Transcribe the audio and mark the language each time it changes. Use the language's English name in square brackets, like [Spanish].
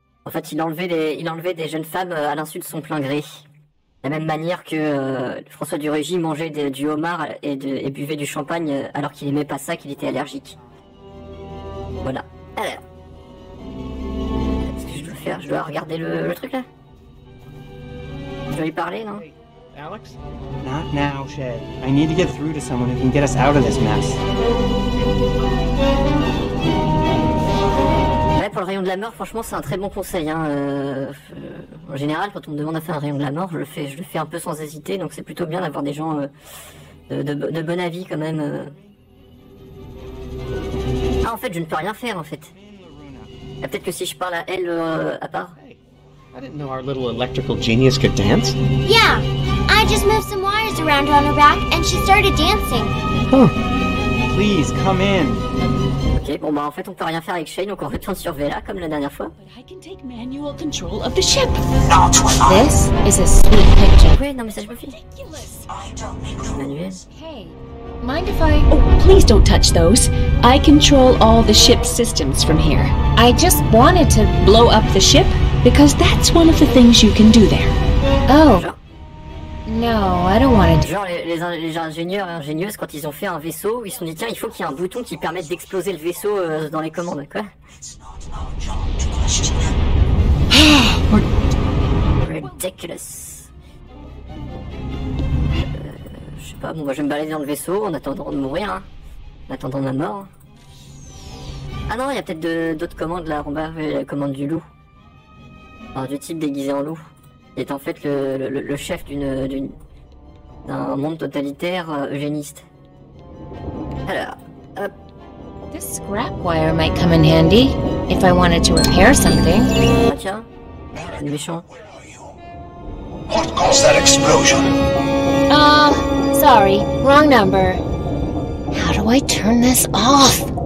[French] En fait, il enlevait des jeunes femmes à l'insu de son plein gré. De la même manière que François du Régis mangeait du homard et buvait du champagne alors qu'il aimait pas ça, qu'il était allergique. Voilà. Alors. Qu'est-ce que je dois faire? Je dois regarder le truc là? Je dois lui parler, non? [English] Alex? Not now, Shay. I need to get through to someone who can get us out of this mess. [French] Ouais, pour le rayon de la mort, franchement, c'est un très bon conseil. Hein. En général, quand on me demande à faire un rayon de la mort, je le fais un peu sans hésiter, donc c'est plutôt bien d'avoir des gens de bon avis quand même. Ah, en fait, je ne peux rien faire, en fait. Ah, peut-être que si je parle à elle à part. [English] I didn't know our little electrical genius could dance. Yeah, I just moved some wires around on her back and she started dancing. Huh. Please, come in. [French] Ok, bon bah en fait on peut rien faire avec Shane, donc on retourne sur Vela comme la dernière fois. [English] But I can take manual control of the ship. This is a sweet picture. [French] Ouais, non mais ça je me fie. Manuel. [English] Hey, mind if I... Oh, please don't touch those. I control all the ship's systems from here. I just wanted to... Blow up the ship, because that's one of the things you can do there. Oh, [French] Genre, [English] no, I don't want to... [French] genre les ingénieurs et ingénieuses, quand ils ont fait un vaisseau, ils se sont dit tiens, il faut qu'il y ait un bouton qui permette d'exploser le vaisseau dans les commandes, quoi. [English] Ridiculous. [French] Je sais pas, bon bah je vais me balader dans le vaisseau en attendant de mourir, hein. En attendant ma mort. Ah non, il y a peut-être d'autres commandes là, en bas, la commande du loup. Alors, du type déguisé en loup. Il est en fait le chef d'un monde totalitaire eugéniste. Alors, hop. [English] This scrap wire might come in handy if I wanted to repair something. [French] Ah tiens, c'est méchant. [English] What caused that explosion? Sorry, wrong number. How do I turn this off?